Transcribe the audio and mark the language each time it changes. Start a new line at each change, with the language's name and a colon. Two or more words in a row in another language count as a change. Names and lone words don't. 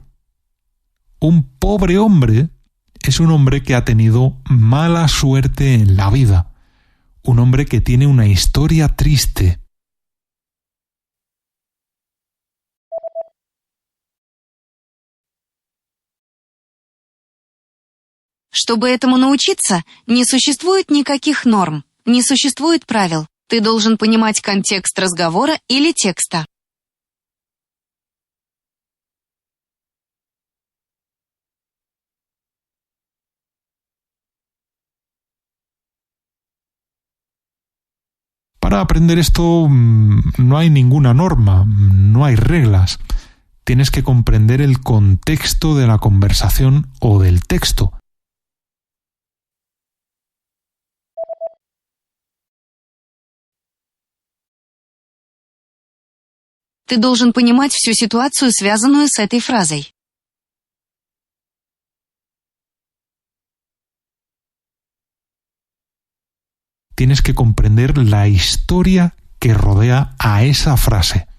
Spanish: Un pobre hombre es un hombre que ha tenido mala suerte en la vida. Un hombre que tiene una historia triste.
Russian: Чтобы этому научиться, не существует никаких норм, не существует правил. Ты должен понимать контекст разговора или текста.
Spanish: Para aprender esto no hay ninguna norma, no hay reglas. Tienes que comprender el contexto de la conversación o del texto.
Russian: Ты должен понимать всю ситуацию, связанную с этой фразой.
Spanish: Tienes que comprender la historia que rodea a esa frase.